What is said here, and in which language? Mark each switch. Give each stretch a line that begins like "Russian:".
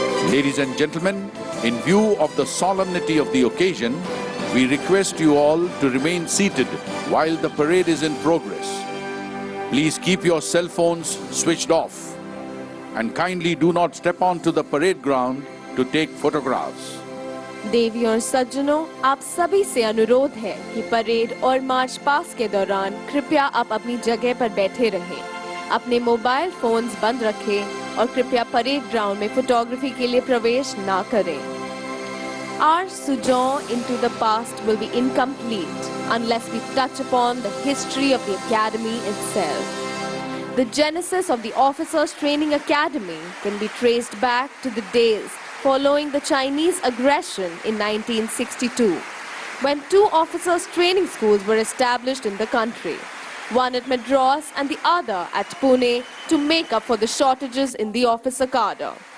English: Ladies and gentlemen, in view of the solemnity of the occasion, we request you all to remain seated while the parade is in progress. Please keep your cell phones switched off and kindly do not step onto the parade ground to take photographs.
Hindi: देवी और सज्जनों, आप सभी से अनुरोध है कि parade और march past के दौरान कृपया आप अपनी जगह पर बैठे रहें, अपने मोबाइल फोन्स बंद रखें और कृपया परेड ग्राउंड में फोटोग्राफी के लिए प्रवेश ना करें.
English: Our sojourn into the past will be incomplete unless we touch upon the history of the academy itself. The genesis of the Officers Training Academy can be traced back to the days following the Chinese aggression in 1962, when 2 officers' training schools were established in the country, one at Madras and the other at Pune, to make up for the shortages in the officer cadre.